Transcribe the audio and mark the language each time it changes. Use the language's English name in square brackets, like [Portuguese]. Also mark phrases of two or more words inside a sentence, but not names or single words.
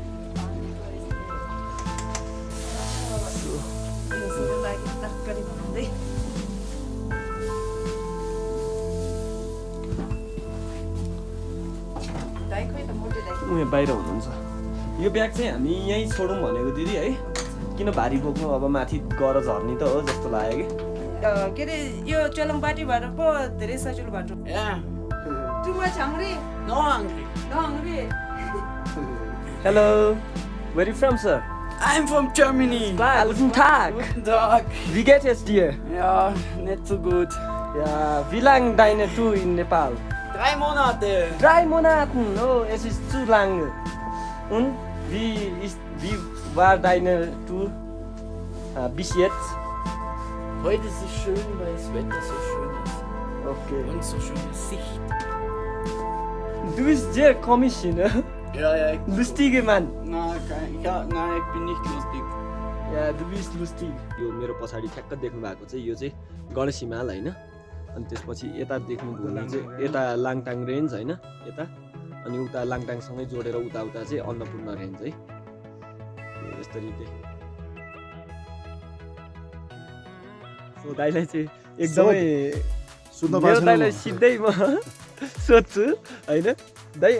[Nepali] उहाँ बाहिर हुनुहुन्छ। यो ब्याग चाहिँ हामी यहीँ छोडौँ भनेको दिदी है, किन भारी बोक्नु, अब माथि गएर झर्ने त हो जस्तो लाग्यो कि। के अरे यो चोलङपाटी भएर पो धेरै सजिलो बाटो। [English] Too much hungry? No hungry. No hungry? Hello, where are you from, sir? I'm from Germany. [German] Guten Tag. Guten Tag. Wie geht es dir? Ja, nicht so gut. Ja, wie lange deine Tour in Nepal? 3 Monate. 3 Monaten, oh, es ist zu lange. Und wie war deine Tour bis jetzt? Heute ist es schön, weil das Wetter so schön ist. Okay. Und so schöne Sicht. Du bist sehr komisch, ne? Ja, ja. Lustige Mann. Nein, ich bin nicht lustig. Ja, du bist lustig. [Nepali] यो मेरो पछाडि ठ्याक्क देख्नु भएको चाहिँ यो चाहिँ गणेश हिमाल होइन। अनि त्यसपछि यता देख्नु भने चाहिँ यता लाङटाङ रेन्ज होइन यता, अनि उता लाङटाङसँगै जोडेर उता चाहिँ अन्नपूर्ण रेन्ज है। यसरी देख्नु। सो दाइलाई चाहिँ एकदमै मेरो दाइलाई सिधै म सोध्छु होइन दाइ।